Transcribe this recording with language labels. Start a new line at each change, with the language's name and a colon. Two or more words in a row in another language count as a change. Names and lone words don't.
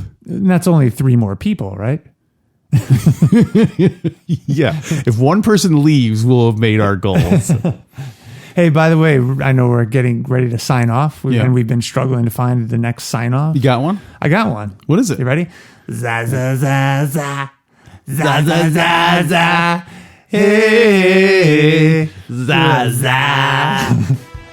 English: And that's only 3 more people, right? Yeah. If one person leaves, we'll have made our goals. Hey, by the way, I know we're getting ready to sign off, and we've been struggling to find the next sign off. You got one? I got one. What is it? You ready? Za za za za za za za za. Hey, za za.